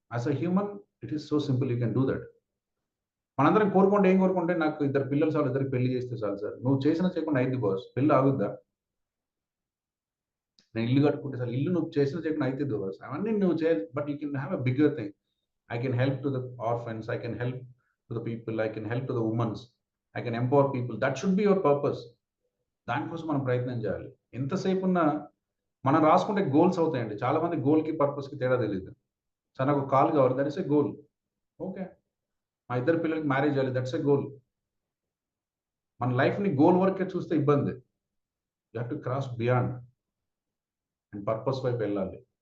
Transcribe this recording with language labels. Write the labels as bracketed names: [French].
[English] As a human it is so simple, you can do that. [Telugu] మనందరం కోరుకుంటే ఏం కోరుకుంటే, నాకు 2 పిల్లలు చాలు, 2 పెళ్లి చేస్తే చాలు సార్. నువ్వు చేసినా చేయకుండా అయింది బాస్, పెళ్ళి ఆగుద్దా? నేను ఇల్లు కట్టుకుంటే సార్, ఇల్లు నువ్వు చేసినా చేయకుండా అయితే బాస్. అవన్నీ నువ్వు చేయాలి, [English] But you can have a bigger thing. I can help to the orphans, I can help to the people, I can help to the women, I can empower people. That should be your purpose. [Telugu] దానికోసం మనం ప్రయత్నం చేయాలి. ఎంతసేపు ఉన్నా మనం రాసుకుంటే goals అవుతాయండి. చాలా మంది గోల్కి పర్పస్కి తేడా తెలియదు. సార్ నాకు కాల్ కావాలి, [English] That is a goal. [Telugu] Okay, మా 2 పిల్లలకి మ్యారేజ్ చేయాలి, [English] That's a goal. [Telugu] మన లైఫ్ని గోల్ వరకే చూస్తే ఇబ్బంది. [English] you have to cross beyond [Telugu] and purpose వైపు వెళ్ళాలి.